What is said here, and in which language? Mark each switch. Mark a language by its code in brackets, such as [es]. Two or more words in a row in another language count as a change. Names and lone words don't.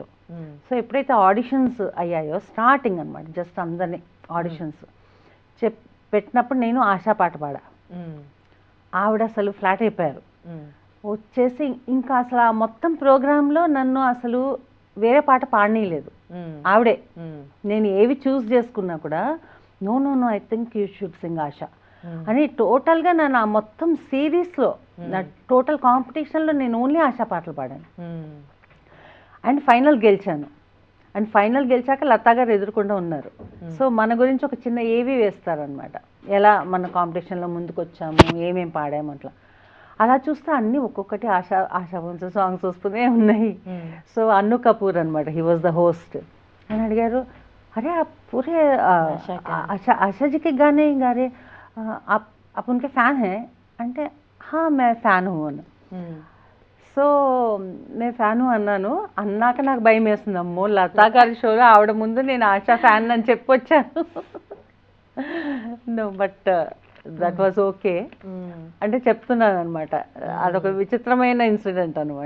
[te] సో ఎప్పుడైతే ఆడిషన్స్ అయ్యాయో, స్టార్టింగ్ అనమాట, జస్ట్ అందరినీ ఆడిషన్స్ పెట్టినప్పుడు నేను ఆశా పాట పాడా. ఆవిడ అసలు ఫ్లాట్ అయిపోయారు. వచ్చేసి ఇంకా అసలు ఆ మొత్తం ప్రోగ్రాంలో నన్ను అసలు వేరే పాట పాడనీయలేదు ఆవిడే. నేను ఏవి చూస్ చేసుకున్నా కూడా [en] No I think you should sing Asha [te] అని టోటల్గా నన్ను ఆ మొత్తం సిరీస్లో, నా [en] total competition [te] నేను ఓన్లీ ఆశా పాటలు పాడాను. [en] and final [te] గెలిచాను. [en] and final [te] గెలిచాక లతా గారు ఎదుర్కొంటూ ఉన్నారు. సో మన గురించి ఒక చిన్న ఏవి వేస్తారనమాట, ఎలా మన కాంపిటీషన్లో ముందుకు వచ్చాము, ఏమేమి పాడాము అట్లా. అలా చూస్తే అన్నీ ఒక్కొక్కటి ఆశా సాంగ్స్ వస్తూనే ఉన్నాయి. సో అన్ను కపూర్ అనమాట, [en] he was the host. [te] అని అడిగారు, [hi] अरे पूरे आशा जी के गाने गा रहे, आप उनके फ़ैन हैं? [te] అంటే [hi] हाँ मैं फ़ैन हूँ [te] అన్న. సో నేను ఫ్యాను అన్నాను. అన్నాక నాకు భయం వేస్తుంది, అమ్మో లతా గారి షోలో ఆవిడ ముందు నేను ఆశా ఫ్యాన్ అని చెప్పొచ్చాను. [en] no but that was okay [te] అంటే చెప్తున్నాను అనమాట. అదొక విచిత్రమైన ఇన్సిడెంట్ అనమాట.